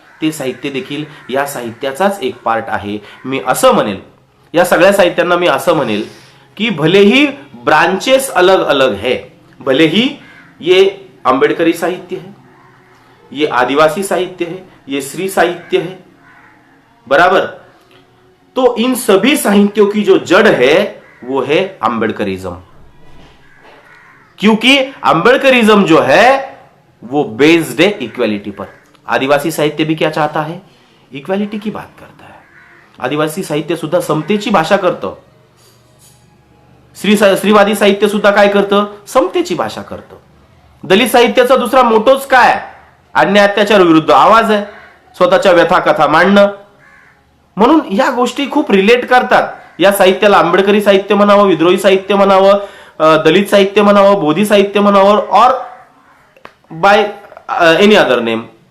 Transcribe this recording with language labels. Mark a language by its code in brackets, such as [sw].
[mr] ते साहित्य देखील या साहित्याचाच एक पार्ट आहे. मी असं म्हणेल, या सगळ्या साहित्यांना मी असं म्हणेल की [hi] भले ही ब्रांचेस अलग अलग है, भले ही ये आंबेडकरी साहित्य है, ये आदिवासी साहित्य है, ये स्त्री साहित्य है, बराबर. तो इन सभी साहित्यों की जो जड़ है वो है आंबेडकरिज्म. क्योंकि आंबेडकरिज्म जो है वो बेस्ड है इक्वालिटी पर. आदिवासी साहित्य भी क्या चाहता है? इक्वालिटी की बात करता है. [mr] आदिवासी साहित्य सुद्धा समतेची भाषा करतं. स्त्रीवादी साहित्य सुद्धा काय करतं? समतेची भाषा करतं. दलित साहित्याचा दुसरा मोटोच काय? अन्याय अत्याचार विरुद्ध आवाज आहे, स्वतःच्या व्यथा कथा मांडणं. म्हणून या गोष्टी खूप रिलेट करतात. या साहित्याला आंबेडकरी साहित्य म्हणावं, विद्रोही साहित्य म्हणावं, दलित साहित्य म्हणावं, बोधी साहित्य म्हणावं, और [en] By any other name.